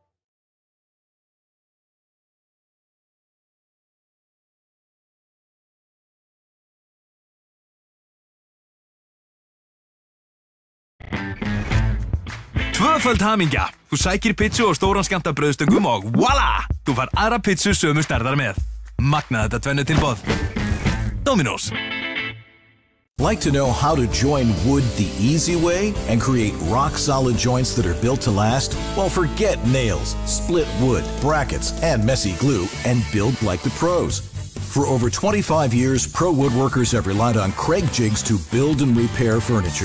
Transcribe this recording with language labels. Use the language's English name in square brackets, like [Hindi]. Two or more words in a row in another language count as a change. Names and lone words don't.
[Icelandic] Tvöföld hamingja. Þú sækir pizzu og stóran skammta brauðstöngum og voila! Þú fær aðra pizzu sömu stærðar með. Magnað þetta tvennutilboð. Dominos. [English] Like to know how to join wood the easy way and create rock-solid joints that are built to last? Well, forget nails, split wood, brackets, and messy glue, and build like the pros. For over 25 years, pro woodworkers have relied on Craig jigs to build and repair furniture.